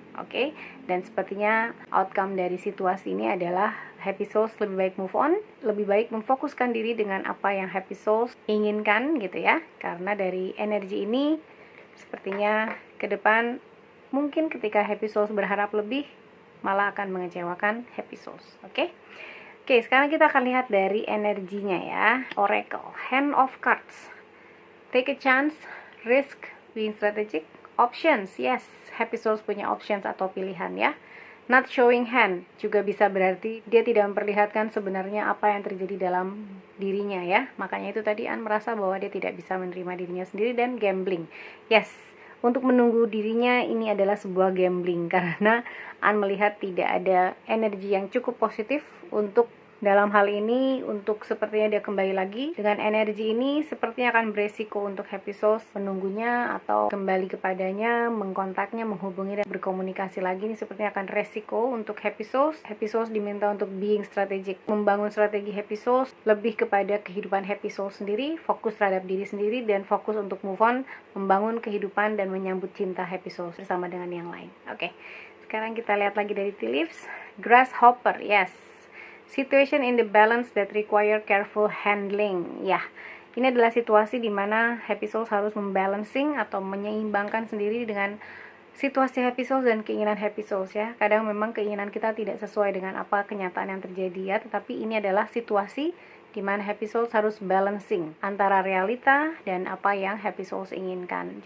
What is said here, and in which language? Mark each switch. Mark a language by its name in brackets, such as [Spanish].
[Indonesian] Oke, dan sepertinya outcome dari situasi ini adalah Happy Souls lebih baik [English] move on, [Indonesian] lebih baik memfokuskan diri dengan apa yang Happy Souls inginkan gitu ya. Karena dari energi ini sepertinya ke depan mungkin ketika Happy Souls berharap lebih, malah akan mengecewakan Happy Souls. Oke, sekarang kita akan lihat dari energinya ya. [English] Oracle, Hand of Cards. Take a chance, risk, being strategic. Options, yes, [Indonesian] Happy Souls punya options atau pilihan ya. [English] Not showing hand [Indonesian] juga bisa berarti dia tidak memperlihatkan sebenarnya apa yang terjadi dalam dirinya ya. Makanya itu tadi merasa bahwa dia tidak bisa menerima dirinya sendiri, dan gambling. [English] Yes, [Indonesian] untuk menunggu dirinya ini adalah sebuah gambling, karena melihat tidak ada energi yang cukup positif untuk dalam hal ini, untuk sepertinya dia kembali lagi dengan energi ini, sepertinya akan beresiko untuk Happy Souls menunggunya atau kembali kepadanya, mengkontaknya, menghubungi dan berkomunikasi lagi. Ini sepertinya akan resiko untuk Happy Souls. Happy Souls diminta untuk [English] being strategic, [Indonesian] membangun strategi Happy Souls lebih kepada kehidupan Happy Souls sendiri, fokus terhadap diri sendiri, dan fokus untuk [English] move on, [Indonesian] membangun kehidupan dan menyambut cinta Happy Souls bersama dengan yang lain. Oke, sekarang kita lihat lagi dari Tea Leaves. [English] Grasshopper, yes. Situation in the balance that require careful handling. [Indonesian] Ya, ini adalah situasi di mana Happy Souls harus membalancing atau menyeimbangkan sendiri dengan situasi Happy Souls dan keinginan Happy Souls ya. Kadang memang keinginan kita tidak sesuai dengan apa kenyataan yang terjadi ya, tetapi ini adalah situasi di mana Happy Souls harus balancing antara realita dan apa yang Happy Souls inginkan.